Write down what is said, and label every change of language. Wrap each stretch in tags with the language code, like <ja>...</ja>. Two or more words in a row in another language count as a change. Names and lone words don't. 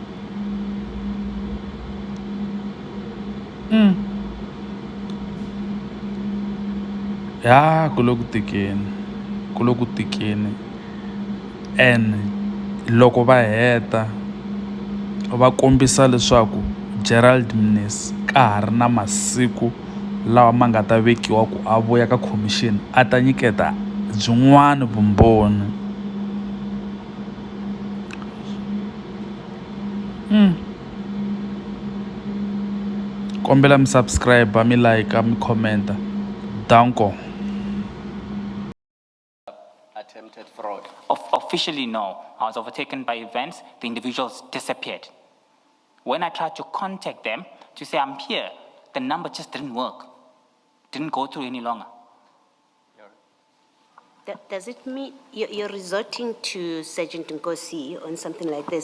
<ts>Ya ku le ku tikeni and loko va heta va kombisa leswaku Gerald Mnisi ka ha ri na masiku lawa ma nga ta vekiwa ku a vuya ka khomixini a ta nyiketa byin'wana vumbhoni. Kombela mi subscribe, mi like, mi comment. Danko.</ts> <en>Attempted fraud. Officially, no. I was overtaken by events. The individuals disappeared. When I tried to contact them to say I'm here, the number just didn't work. Didn't go through any longer. Does it mean you're resorting to Sergeant Nkosi on something like this?</en>